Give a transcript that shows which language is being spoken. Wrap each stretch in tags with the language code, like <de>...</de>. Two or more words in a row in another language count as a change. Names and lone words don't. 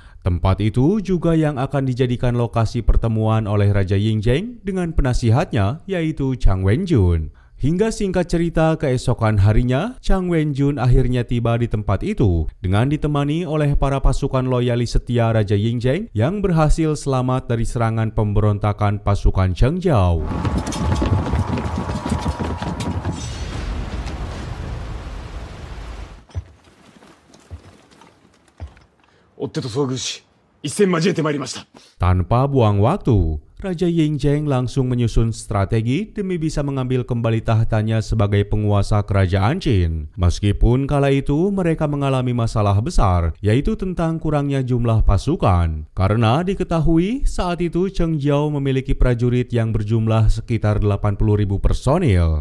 <id>Tempat itu juga yang akan dijadikan lokasi pertemuan oleh Raja Yingjing dengan penasihatnya, yaitu Chang Wenjun. Hingga singkat cerita, keesokan harinya, Chang Wenjun akhirnya tiba di tempat itu dengan ditemani oleh para pasukan loyalis setia Raja Yingjing yang berhasil selamat dari serangan pemberontakan pasukan Chengjiao.</id> <ja>追っ手と遭遇し、一戦交えてまいりました。</ja> <id>Tanpa buang waktu, Raja Yingjing langsung menyusun strategi demi bisa mengambil kembali tahtanya sebagai penguasa kerajaan Qin. Meskipun kala itu mereka mengalami masalah besar, yaitu tentang kurangnya jumlah pasukan. Karena diketahui saat itu Chengjiao memiliki prajurit yang berjumlah sekitar 80.000 personil.</id>